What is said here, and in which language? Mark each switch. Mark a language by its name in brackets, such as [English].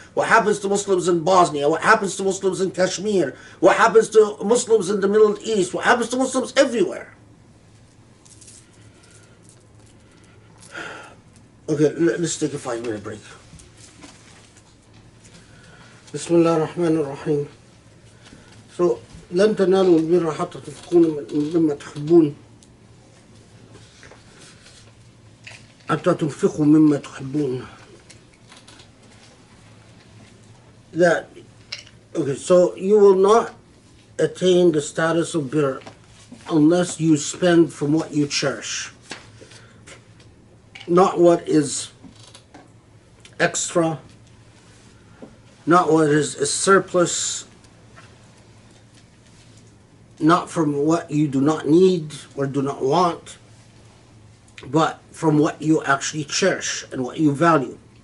[English] What happens to Muslims in Bosnia? What happens to Muslims in Kashmir? What happens to Muslims in the Middle East? What happens to Muslims everywhere? Okay, let's take a 5-minute break. [Arabic] بسم الله الرحمن الرحيم. So, لن تنالوا البر حتى تنفقوا مما تحبون حتى تنفقوا مما تحبون. [English] That, okay, so you will not attain the status of bir unless you spend from what you cherish, not what is extra, not what is a surplus, not from what you do not need or do not want, but from what you actually cherish and what you value.